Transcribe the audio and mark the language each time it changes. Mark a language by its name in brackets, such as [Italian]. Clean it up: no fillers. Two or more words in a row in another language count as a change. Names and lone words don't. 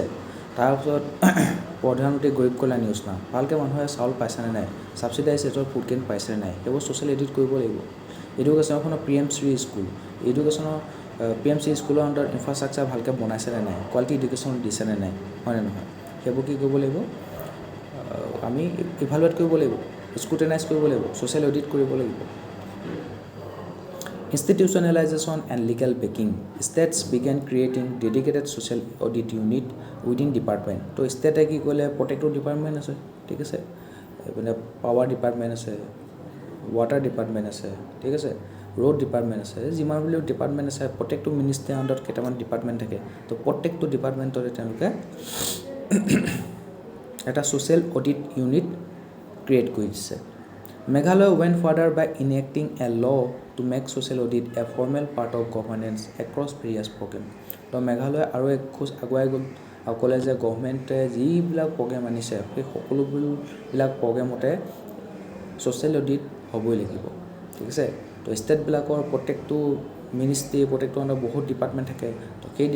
[Assamese] তাৰপিছত প্ৰধানমন্ত্ৰী গৰীব কল্যাণ যোজনা ভালকৈ মানুহে চাউল পাইছেনে নাই, [English] subsidized rateৰ food can [Assamese] পাইছেনে নাই, সেইবোৰ [English] social audit [Assamese] কৰিব লাগিব। [English] educationখনৰ PMC school, educationৰ PMC schoolৰ underত infrastructure [Assamese] ভালকৈ বনাইছেনে নাই, [English] quality education [Assamese] দিছেনে নাই, হয়নে নহয়, সেইবোৰ কি কৰিব লাগিব, আমি ইভালুৱেট কৰিব লাগিব, স্ক্ৰুটেনাইজ কৰিব লাগিব, [English] social audit [Assamese] কৰিব লাগিব। [English] Institutionalization and legal backing, states began creating dedicated social audit unit within department. [Assamese] তো ষ্টেটে কি কৰিলে, প্ৰত্যেকটো ডিপাৰ্টমেণ্ট আছে, ঠিক আছে, মানে [English] power department [Assamese] আছে, [English] water department [Assamese] আছে, ঠিক আছে, [English] road department [Assamese] আছে, যিমানবিলাক ডিপাৰ্টমেণ্ট আছে প্ৰত্যেকটো [English] ministryৰ underত [Assamese] কেইটামান ডিপাৰ্টমেণ্ট থাকে। তো প্ৰত্যেকটো ডিপাৰ্টমেণ্টতে তেওঁলোকে এটা [English] social audit unit create [Assamese] কৰি দিছে। [English] Meghalaya went further by enacting a law to make social audit a formal part of governance across various programs. [Assamese] তো মেঘালয় আৰু এক খোজ আগুৱাই গ'ল আৰু ক'লে যে গভৰ্ণমেণ্টে যিবিলাক প্ৰগ্ৰেম আনিছে সেই সকলোবিলাক প্ৰগ্ৰেমতে [English] social audit [Assamese] হ'বই লাগিব, ঠিক আছে। তো ষ্টেটবিলাকৰ প্ৰত্যেকটো মিনিষ্ট্ৰী, প্ৰত্যেকটো আণ্ডাৰত বহুত ডিপাৰ্টমেণ্ট থাকে।